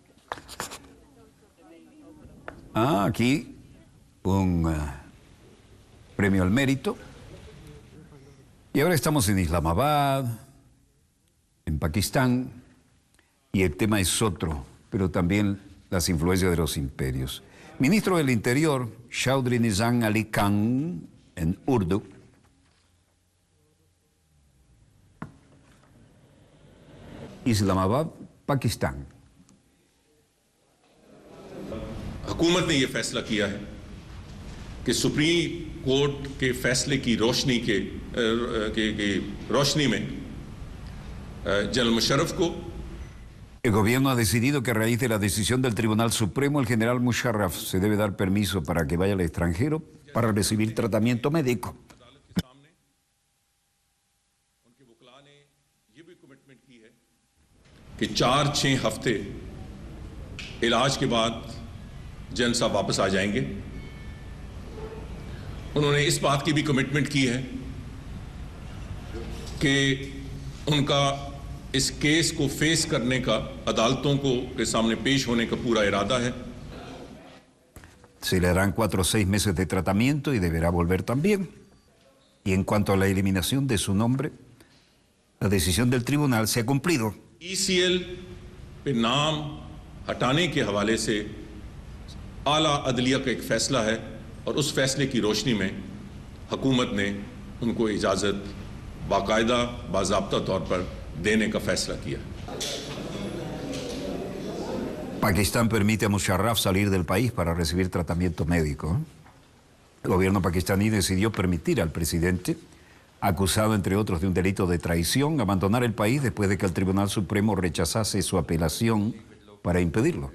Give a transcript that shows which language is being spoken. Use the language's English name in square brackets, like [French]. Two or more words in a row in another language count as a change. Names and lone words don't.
[Spanish] Aquí un premio al mérito. Y ahora estamos en Islamabad, en Pakistán, y el tema es otro, pero también las influencias de los imperios. Ministro del Interior, Chaudhry Nizam Ali Khan, en Urdu, इस्लामाबाद पाकिस्तान। [Urdu] حکومت نے یہ فیصلہ کیا ہے کہ [English] Supreme Court [Urdu] کے فیصلے کی روشنی میں جنرل مشرف کو [Spanish] El gobierno ha decidido que a raíz de la decisión del Tribunal Supremo, el general Musharraf se debe dar permiso para que vaya al extranjero para recibir tratamiento médico. [Urdu] کہ 4-6 ہفتے علاج کے بعد جن صاحب واپس آ جائیں گے. انہوں نے اس بات کی بھی کمٹمنٹ کی ہے کہ ان کا اس کیس کو فیس کرنے کا عدالتوں کے سامنے پیش ہونے کا پورا ارادہ ہے. [Spanish] Se le darán 4 o 6 meses de tratamiento y deberá volver también. Y en cuanto a la eliminación de su nombre, la decisión del tribunal se ha cumplido. [Urdu] ECL پہ نام ہٹانے کے حوالے سے اعلیٰ عدلیہ کا ایک فیصلہ ہے اور اس فیصلے کی روشنی میں حکومت نے ان کو اجازت باقاعدہ باضابطہ طور پر دینے کا فیصلہ کیا. [Spanish] Pakistán permite a Musharraf salir del país para recibir tratamiento médico. El gobierno pakistaní decidió permitir al presidente, acusado entre otros de un delito de traición, abandonar el país después de que el Tribunal Supremo rechazase su apelación para impedirlo.